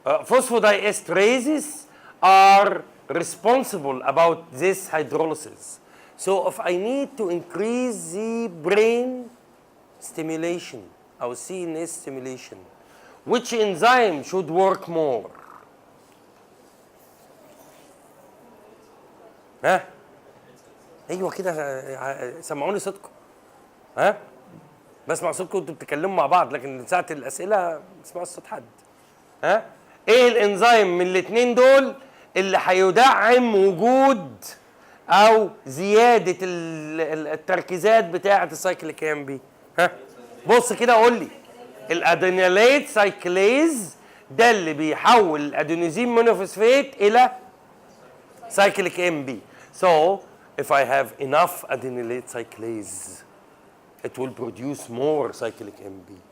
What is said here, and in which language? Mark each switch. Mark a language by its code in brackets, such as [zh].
[en] Phosphodiesterases are responsible about this hydrolysis. So if I need to increase the brain stimulation or CNS stimulation, which enzyme should work more? [ar] ها؟ ايوه كده سمعوني صوتكم. ها؟ بسمع صوتكم وانتوا بتتكلموا مع بعض، لكن ساعة الأسئلة ما بسمعش صوت حد. ها؟ ايه الانزيم من الاثنين دول اللي هيدعم وجود او زيادة التركيزات بتاعة السايكليك ام بي؟ ها؟ بص كده قول لي. الادينيليت سايكليز ده اللي بيحول الادينوزين مونوفوسفات الى cyclic MB. [en] So if I have enough adenylate cyclase, it will produce more cyclic MB.